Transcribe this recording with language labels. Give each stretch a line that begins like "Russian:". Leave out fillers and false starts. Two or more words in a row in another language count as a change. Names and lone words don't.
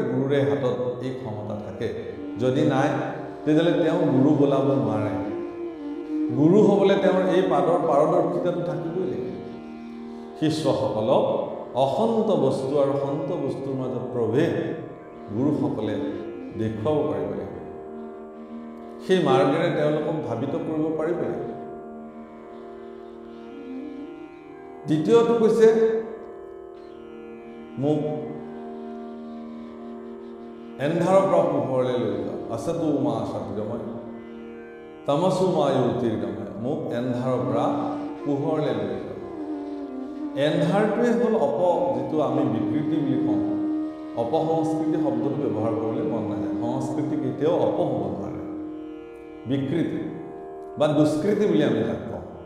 Assamese: গুৰুৰে হাতত এই ক্ষমতা থাকে যদি নাই তেতিয়াহ'লে তেওঁ গুৰু বোলাব নোৱাৰে গুৰু হ'বলৈ তেওঁৰ এই পাদৰ পাৰদৰ্শিতাটো থাকিবই লাগিব শিষ্যসকলক অসন্ত বস্তু আৰু সন্ত বস্তুৰ মাজত প্ৰভেদ গুৰুসকলে দেখুৱাব পাৰিব লাগিব সেই মাৰ্গেৰে তেওঁলোকক ধাবিত কৰিব পাৰিব লাগিব দ্বিতীয়টো কৈছে মোক এন্ধাৰৰ পৰা পোহৰলৈ লৈ যোৱা
Sanskrit: असतु मा सद्गमय तमसु मा ज्योतिर्गमय
Assamese: মোক এন্ধাৰৰ পৰা পোহৰলৈ লৈ যোৱা এন্ধাৰটোৱে হ'ল যিটো আমি বিকৃতি বুলি কওঁ অপসংস্কৃতি শব্দটো ব্যৱহাৰ কৰিবলৈ মন নাযায় সংস্কৃতি কেতিয়াও অপ হ'ব নোৱাৰে বিকৃতি বা দুষ্কৃতি বুলি আমি তাক কওঁ।